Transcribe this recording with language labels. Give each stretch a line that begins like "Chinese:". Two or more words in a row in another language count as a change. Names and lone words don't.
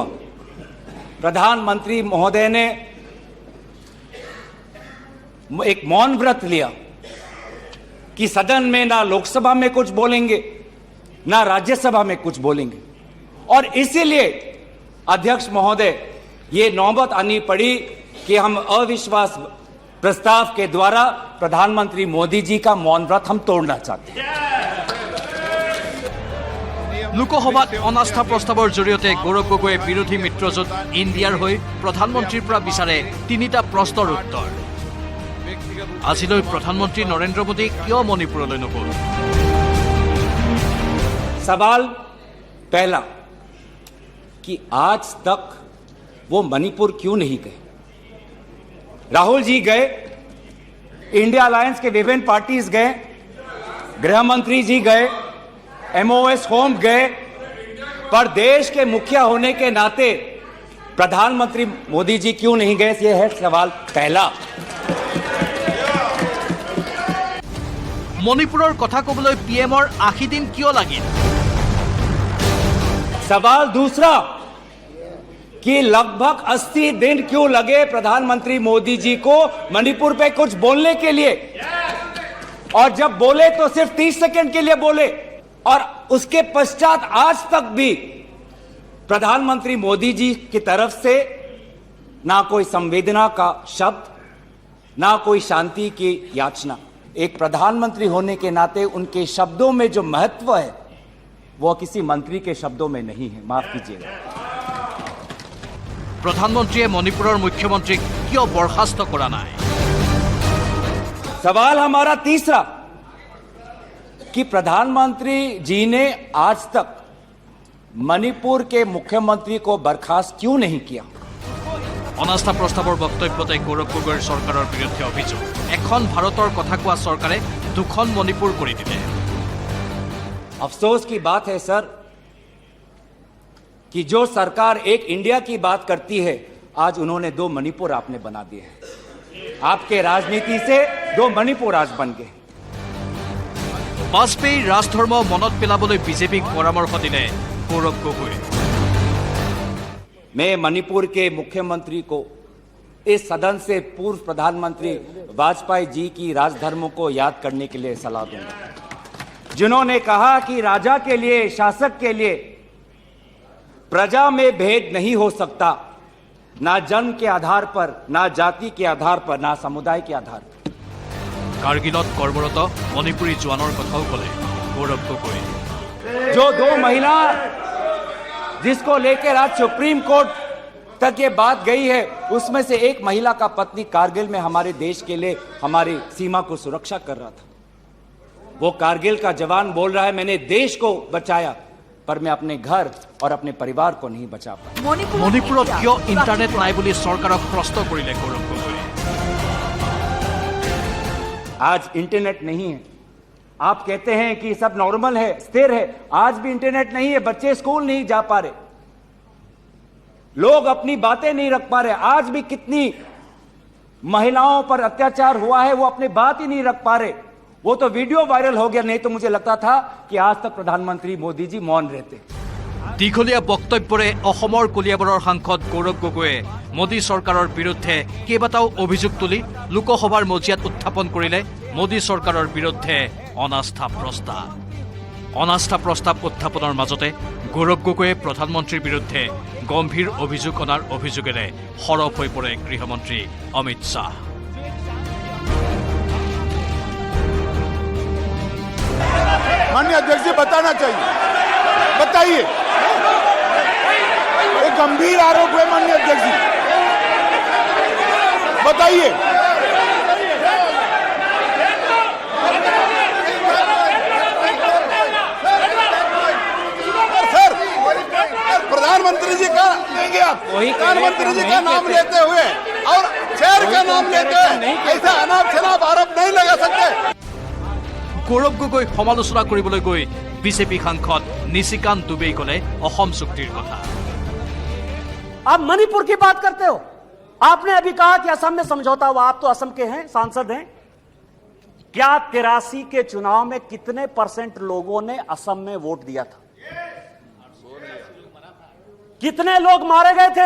Hindi: प्रधानमंत्री महोदय ने एक मौन व्रत लिया कि सदन में ना लोकसभा में कुछ बोलेंगे, ना राज्यसभा में कुछ बोलेंगे, और इसीलिए अध्यक्ष महोदय ये नौबत आनी पड़ी कि हम अविश्वास प्रस्ताव के द्वारा प्रधानमंत्री मोदी जी का मौन व्रत हम तोड़ना चाहते हैं।
Assamese: লোকসভাত অনাস্থা প্ৰস্তাৱৰ জৰিয়তে গৌৰৱ গগৈয়ে বিৰোধী মিত্ৰজোঁট ইণ্ডিয়াৰ হৈ প্ৰধানমন্ত্ৰীৰ পৰা বিচাৰে 3টা প্ৰশ্নৰ উত্তৰ। আজিলৈ প্ৰধানমন্ত্ৰী নৰেন্দ্ৰ মোদী কিয় মণিপুৰলৈ নগ'ল?
Hindi: सवाल पहला कि आज तक वो मणिपुर क्यों नहीं गए? राहुल जी गए, इंडिया अलायंस के विभिन्न पार्टीज गए, गृह मंत्री जी गए,
English: MoS Home
Hindi: गए, पर देश के मुखिया होने के नाते प्रधानमंत्री मोदी जी क्यों नहीं गए? यह है सवाल पहला।
Assamese: মণিপুৰৰ কথা ক'বলৈ পিএমৰ 80 দিন কিয় লাগিল?
Hindi: सवाल दूसरा कि लगभग 80 दिन क्यों लगे प्रधानमंत्री मोदी जी को मणिपुर पे कुछ बोलने के लिए, और जब बोले तो सिर्फ 30 सेकंड के लिए बोले, और उसके पश्चात आज तक भी प्रधानमंत्री मोदी जी की तरफ से ना कोई संवेदना का शब्द, ना कोई शांति की याचना। एक प्रधानमंत्री होने के नाते उनके शब्दों में जो महत्व है वो किसी मंत्री के शब्दों में नहीं है, माफ कीजिएगा।
Assamese: প্ৰধানমন্ত্ৰীয়ে মণিপুৰৰ মুখ্যমন্ত্ৰীক কিয় বৰখাস্ত কৰা নাই?
Hindi: सवाल हमारा तीसरा कि प्रधानमंत्री जी ने आज तक मणिपुर के मुख्यमंत्री को बर्खास्त क्यों नहीं किया?
Assamese: অনাস্থা প্ৰস্তাৱৰ বক্তব্যতে গৌৰৱ গগৈৰ চৰকাৰৰ বিৰুদ্ধে অভিযোগ, এখন ভাৰতৰ কথা কোৱা চৰকাৰে দুখন মণিপুৰ কৰি দিলে।
Hindi: अफसोस की बात है सर कि जो सरकार एक इंडिया की बात करती है, आज उन्होंने 2 मणिपुर आपने बना दिए हैं। आपके राजनीति से 2 मणिपुर आज बन गए।
Assamese: বাজপেয়ীৰ ৰাজধৰ্ম মনত পেলাবলৈ বিজেপিক পৰামৰ্শ দিলে গৌৰৱ গগৈয়ে।
Hindi: मैं मणिपुर के मुख्यमंत्री को इस सदन से पूर्व प्रधानमंत्री वाजपेयी जी की राजधर्मों को याद करने के लिए सलाह दूंगा, जिन्होंने कहा कि राजा के लिए, शासक के लिए प्रजा में भेद नहीं हो सकता, ना जन्म के आधार पर, ना जाति के आधार पर, ना समुदाय के आधार पर।
Assamese: কাৰ্গিলত কৰ্মৰত মণিপুৰী জোৱানৰ কথাও ক'লে গৌৰৱ গগৈ।
Hindi: जो 2 महिला जिसको लेकर आज सुप्रीम कोर्ट तक ये बात गई है, उसमें से एक महिला का पत्नी कारगिल में हमारे देश के लिए हमारी सीमा को सुरक्षा कर रहा था। वो कारगिल का जवान बोल रहा है मैंने देश को बचाया, पर मैं अपने घर और अपने परिवार को नहीं बचा पाया।
Assamese: মণিপুৰত কিয় ইণ্টাৰনেট নাই বুলি চৰকাৰক প্ৰশ্ন কৰিলে গৌৰৱ গগৈয়ে।
Hindi: आज इंटरनेट नहीं है, आप कहते हैं कि सब नॉर्मल है, स्थिर है, आज भी इंटरनेट नहीं है, बच्चे स्कूल नहीं जा पा रहे, लोग अपनी बातें नहीं रख पा रहे। आज भी कितनी महिलाओं पर अत्याचार हुआ है, वो अपनी बात ही नहीं रख पा रहे। वो तो
English: video viral
Hindi: हो गया, नहीं तो मुझे लगता था कि आज तक प्रधानमंत्री मोदी जी मौन रहते।
Assamese: দীঘলীয়া বক্তব্যৰে অসমৰ কলিয়াবৰৰ সাংসদ গৌৰৱ গগৈয়ে মোদী চৰকাৰৰ বিৰুদ্ধে কেইবাটাও অভিযোগ তুলি লোকসভাৰ মজিয়াত উত্থাপন কৰিলে মোদী চৰকাৰৰ বিৰুদ্ধে অনাস্থা প্ৰস্তাৱ। অনাস্থা প্ৰস্তাৱ উত্থাপনৰ মাজতে গৌৰৱ গগৈয়ে প্ৰধানমন্ত্ৰীৰ বিৰুদ্ধে গম্ভীৰ অভিযোগ অনাৰ অভিযোগেৰে সৰব হৈ পৰে গৃহমন্ত্ৰী অমিত শ্বাহ।
Hindi: माननीय अध्यक्ष जी बताना चाहिए, बताइए। एक गंभीर आरोप है माननीय अध्यक्ष जी, बताइए। सर, प्रधानमंत्री जी का लेंगे आप, प्रधानमंत्री जी का नाम लेते हुए और शेर का नाम लेते हुए ऐसा अनाप शनाप आरोप नहीं लगा सकते।
Assamese: গৌৰৱ গগৈ সমালোচনা কৰিবলৈ গৈ বিজেপি সাংসদ নিশিকান্ত দুবেই ক'লে অসম চুক্তিৰ কথা।
Hindi: आप मणिपुर की बात करते हो। आपने अभी कहा कि असम में समझौता हुआ, आप तो असम के हैं, सांसद हैं। क्या 83 के चुनाव में कितने % लोगों ने असम में वोट दिया था? कितने लोग मारे गए थे?